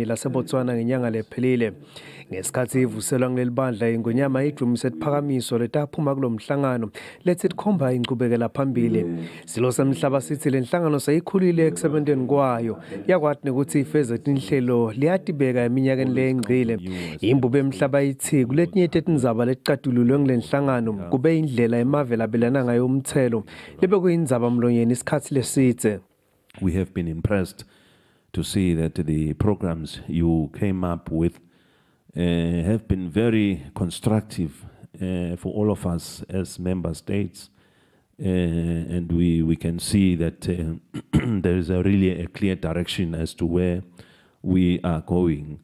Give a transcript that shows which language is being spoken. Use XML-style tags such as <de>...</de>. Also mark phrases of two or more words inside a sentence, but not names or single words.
<ss>laseBotswana ngenyanga lephelile ngesikhathi ivuselwa ngeleli bandla ingwenyama idumise isiphakamiso letaphuma kulomhlangano lethi likhomba inqubekela phambili silo semhlaba sithi lenhlangano seyikhulile ekusebenzeni kwayo yakwathi ukuthi ifeze inhlelo liyatibeka eminyakeni lengcile imbube emhlaba ithi kuletinye tetindzaba letiqatululwe ngelenhlangano kube indlela emave labelana ngayo umthelo libe kuyindzaba mlonyeni isikhathi lesitse.</ss> <en>We have been impressed to see that the programs you came up with have been very constructive for all of us as member states. And we can see that there is really a clear direction as to where we are going.</en>